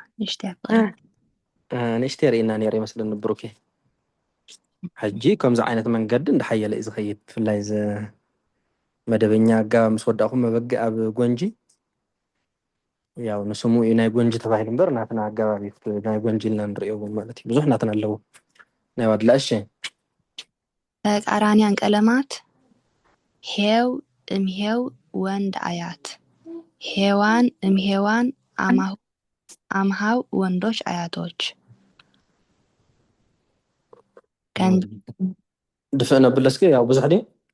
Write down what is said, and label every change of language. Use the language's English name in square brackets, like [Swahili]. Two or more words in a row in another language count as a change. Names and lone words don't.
[Tigrinya] ንሽተ ርኢና ነር ይመስለን ብሩኬ ሕጂ ከምዚ ዓይነት መንገዲ እንዳሓየለ እዩ ዝኸይድ ብፍላይ መደበኛ ኣጋባ ምስ ወዳእኹም መበጊ ኣብ ጎንጂ ያው ንስሙ እዩ ናይ ጎንጂ ተባሂሉ እምበር ናትና ኣጋባቢት ናይ ጎንጂ ኢልና ንሪኦ ማለት እዩ ብዙሕ ናትና ኣለዉ ናይ ዋድላ እሺ [Amharic] ተቃራኒያን ቀለማት ሄው እምሄው ወንድ አያት ሄዋን እምሄዋን አምሃው ወንዶች አያቶች [Tigrinya] ድፍእነ ብለስኪ ያው ብዙሕ ዲ